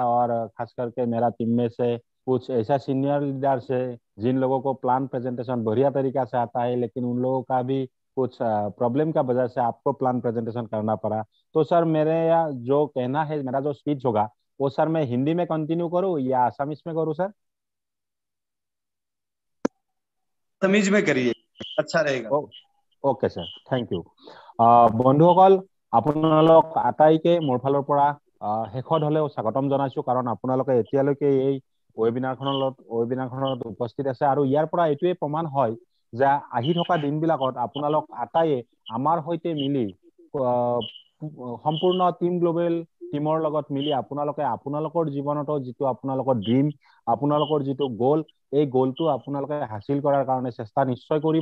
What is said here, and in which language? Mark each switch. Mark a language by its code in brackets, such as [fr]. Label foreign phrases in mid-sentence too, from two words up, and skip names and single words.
[hi] और खास करके मेरा टीम में से कुछ ऐसा [en] senior leaders [hi] है जिन लोगों को [en] plan presentation [hi] बढ़िया तरीका से आता है, लेकिन उन लोगों का भी कुछ प्रॉब्लम का वजह से आपको [en] plan presentation [hi] करना पड़ा। तो सर मेरे या जो कहना है, मेरा जो स्पीच होगा वो सर मैं हिंदी में कंटिन्यू करूँ या आसामीज में करूँ सर? तमीज में करिए, अच्छा रहेगा। [en] OK sir, thank you. [as] বন্ধুসকল আপোনালোক আটাইকে মোৰ ফালৰ পৰা শেষত হলেও স্বাগতম জনাইছো, কাৰণ আপোনালোকে এতিয়ালৈকে এই ৱেবিনাৰখনত উপস্থিত আছে। আৰু ইয়াৰ পৰা এইটোৱে প্ৰমাণ হয় যে আহি থকা দিনবিলাকত আপোনালোক আটাইয়ে আমাৰ সৈতে মিলি সম্পূৰ্ণ টিম গ্লোবেল টিমৰ লগত মিলি আপোনালোকে আপোনালোকৰ জীৱনতো যিটো আপোনালোকৰ ড্ৰিম, আপোনালোকৰ যিটো গ'ল, এই গ'লটো আপোনালোকে হাসিল কৰাৰ কাৰণে চেষ্টা নিশ্চয় কৰিব।